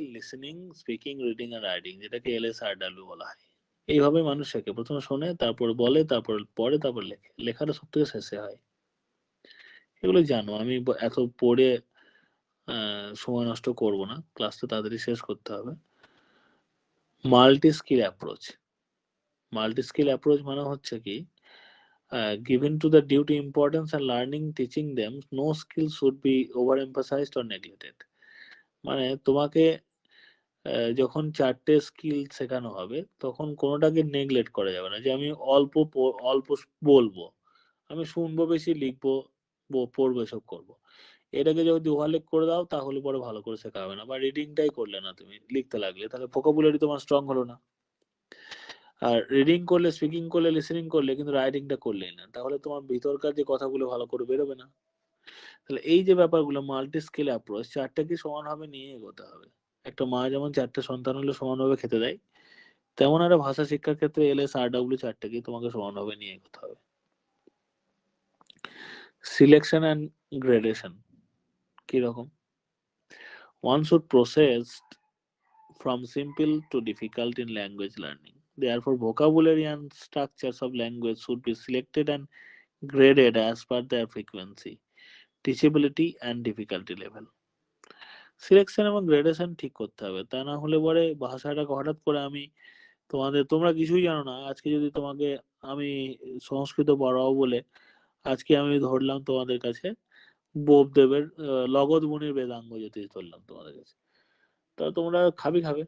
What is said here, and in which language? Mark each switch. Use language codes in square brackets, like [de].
[bn] Listening, speaking, reading আর writing, যেটাকে LSRW বলা হয়। এইভাবে মানুষ শেখে, প্রথমে শোনে, তারপর বলে, তারপর পড়ে, তারপর লেখে। লেখাটা সব থেকে শেষে হয়। এগুলো জানো, আমি এত পড়ে সময় নষ্ট করব না, ক্লাসটা তাড়াতাড়ি শেষ করতে হবে। Multi skill approach. [en] multi skill approach [bn] মানে হচ্ছে কি, [en] given to the due to importance and learning teaching them, no skill should be overemphasized or neglected। [bn] মানে তোমাকে যখন 4টে স্কিল শেখানো হবে তখন কোনোটাকে নেগলেক্ট করা যাবে না, যে আমি অল্প অল্প বলবো, আমি শুনবো বেশি, লিখবো, পড়বো, এসব করবো। এটাকে যদি ওভারলেপ করে দাও তাহলে পরে ভালো করে শেখা হবে না। বা রিডিংটাই করলে না, তুমি লিখতে লাগলে, তাহলে ভোকাবুলারি তোমার স্ট্রং হলো না। আর রিডিং করলে, স্পিকিং করলে, লিসেনিং করলে, কিন্তু রাইটিংটা করলেই না, তাহলে তোমার ভিতরকার যে কথাগুলো ভালো করে বেরোবে না। তাহলে এই যে ব্যাপারগুলো, মাল্টি স্কিল অ্যাপ্রোচ, 4টাকে সমানভাবে নিয়ে এগোতে হবে। একটা মা যেমন 4টে সন্তান হলে সমানভাবে খেতে দেয়, তেমন একটা ভাষা শিক্ষার ক্ষেত্রে LSRW 4টাকেই তোমাকে সমানভাবে নিয়ে এগোতে হবে। সিলেকশন অ্যান্ড গ্রেডেশন কিরকম? [en] One should process from simple to difficult in language learning. Therefore, vocabulary and structures of language should be selected and graded as per their frequency, teachability and difficulty level. [bn] Selection এবং gradation ঠিক করতে হবে, তা না হলে পরে ভাষাটাকে হঠাৎ করে তোমরা কিছুই জানো না, আজকে যদি তোমাকে আমি সংস্কৃত পড়াও বলে আজকে আমি ধরলাম তোমাদের কাছে বোপদেবের লগদ মুনির বেদাঙ্গ জ্যোতিষ ধরলাম তোমাদের কাছে, তা তোমরা খাবে।